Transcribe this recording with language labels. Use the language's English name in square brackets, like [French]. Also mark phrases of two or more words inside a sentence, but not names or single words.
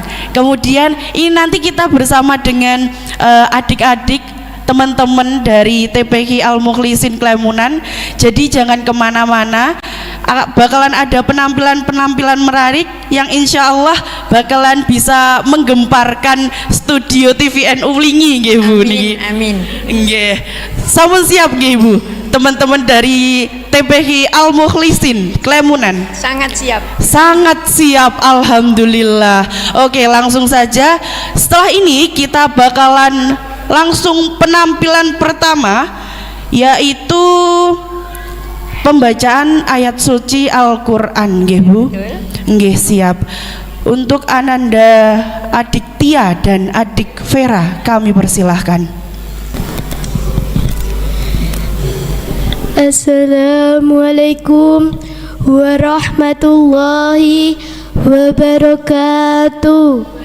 [Indonesian] Kemudian ini nanti kita bersama dengan adik-adik teman-teman dari TPQ Al-Mukhlisin Klemunan. Jadi jangan kemana-mana, bakalan ada penampilan-penampilan menarik yang [Arabic] insya Allah [Indonesian] bakalan bisa menggemparkan studio TVNU Wlingi nggih, Bu. Amin. [Javanese] Nggih. Sampun siap nggih, Bu? [Indonesian] Teman-teman dari TPQ Al-Mukhlisin Klemunan sangat siap. Sangat siap, alhamdulillah. Oke, langsung saja. Setelah ini kita bakalan langsung penampilan pertama, yaitu pembacaan ayat suci Al-Qur'an, [Javanese] nggih, Bu? Nggih, [Indonesian] siap. Untuk Ananda, adik Tia dan adik Vera, kami persilahkan. [Arabic] Assalamualaikum warahmatullahi wabarakatuh.